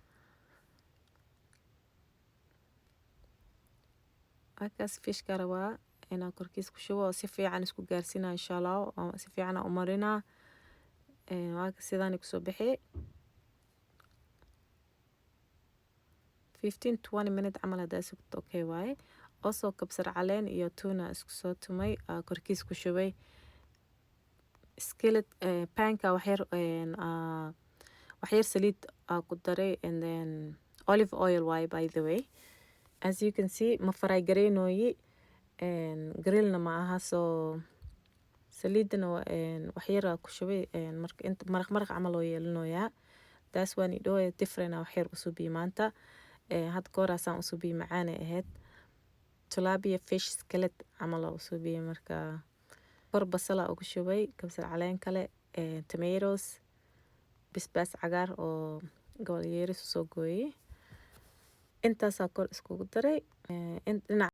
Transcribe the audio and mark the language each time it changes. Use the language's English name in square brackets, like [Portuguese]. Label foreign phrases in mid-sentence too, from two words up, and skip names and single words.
[Somali] akaas fishka rabaa inaa korkiis ku shubo si fiican isku gaarsiina insha Allah oo si fiican u marina waa sidaan ku soo bixi 15-20 minutes camal hadaa sugto okay waaye also kabsar caleen iyo tuna isku soo tumay korkiis ku shubay [English] skillet panka [Somali] wax yar saliid ku daray [English] and then olive oil [Somali] waaye [English] by the way as you can see [Somali] ma fry gareynoyi grillna ma aha soo saliidna wax yar ku shubay marka inta maraq camal oo yeelanoya [English] that's when it do different [Somali] wax yar usoo bi maanta had koorasaan usoo bi macaan ahayd [English] tilapia fish skillet [Somali] camal oo usoo bi marka kor basala ugu shubay kabsar caleen kale tomatoes basbaas cagaar oo gobol yeeris soo gooyay intaas kor iskugu daray dhinac